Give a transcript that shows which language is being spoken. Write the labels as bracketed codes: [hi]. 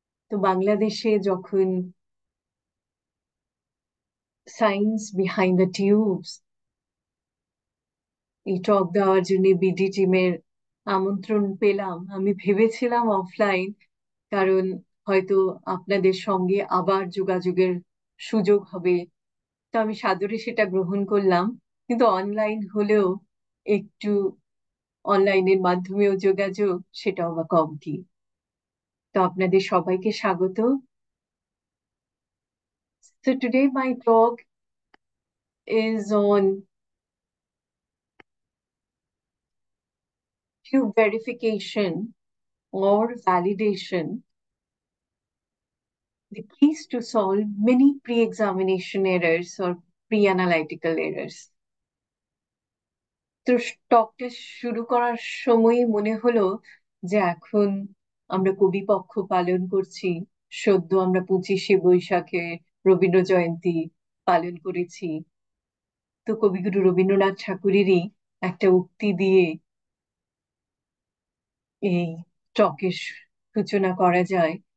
[bn] তো বাংলাদেশে যখন সায়েন্স বিহাইন্ড দ্য টিউবস এই টক দেওয়ার জন্য বিডি টিমের আমন্ত্রণ পেলাম, আমি ভেবেছিলাম অফলাইন, কারণ হয়তো আপনাদের সঙ্গে আবার যোগাযোগের সুযোগ হবে। তো আমি সাদরে সেটা গ্রহণ করলাম, কিন্তু অনলাইন হলেও একটু অনলাইনের মাধ্যমেও যোগাযোগ, সেটাও বা কম কি। তো আপনাদের সবাইকে স্বাগত। [en] So today my talk is on tube verification or validation, the keys to solve many pre-examination errors or pre-analytical errors. [bn] তো টকটা শুরু করার সময় মনে হলো যে এখন আমরা কবি পক্ষ পালন করছি। সদ্য আমরা 25শে বৈশাখে রবীন্দ্র জয়ন্তী পালন করেছি। তো কবিগুরু রবীন্দ্রনাথ ঠাকুরেরই একটা উক্তি দিয়ে এই টকের সূচনা করা যায়।